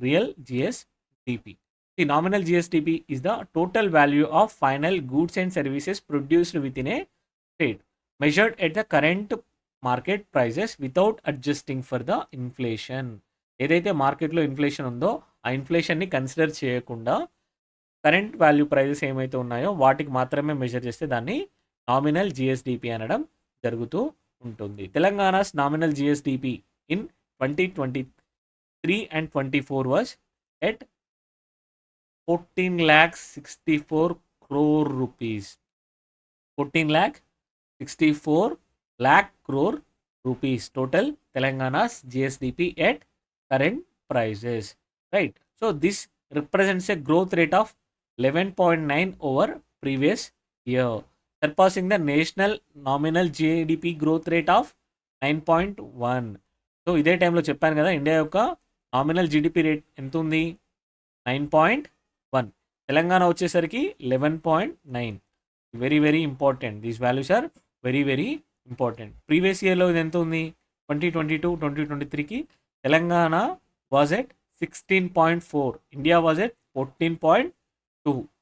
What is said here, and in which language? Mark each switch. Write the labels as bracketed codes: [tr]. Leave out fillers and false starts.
[en] Real GSDP. The nominal GSDP is the total value of final goods and services produced within a state measured at the current market prices without adjusting for the inflation. [te] ఏదైతే మార్కెట్‌లో inflation ఉందో ఆ ఇన్ఫ్లేషన్‌ని consider చేయకుండా current value prices ఏమైతే ఉన్నాయో వాటికి మాత్రమే measure చేస్తే దాన్ని నామినల్ జీఎస్‌డిపి అనడం జరుగుతూ ఉంటుంది. [en] Telangana's nominal GSDP in 2023 and 24 was at 14,64 crore rupees. 14,64 lakh crore rupees total Telangana's GSDP at current prices. Right. So this represents a growth rate of 11.9 over previous year, surpassing the national nominal GDP growth rate of 9.1. [te] So ఇదే టైంలో చెప్పాను కదా India యొక్క nominal GDP rate ఎంత ఉంది? 9.1. తెలంగాణ వచ్చేసరికి 11.9. [en] Very very important. These values are very very important. [te] Previous ఇయర్లో ఇది ఎంత ఉంది? 2022-2023కి [en] Telangana was at 16.4, India was at 14.2.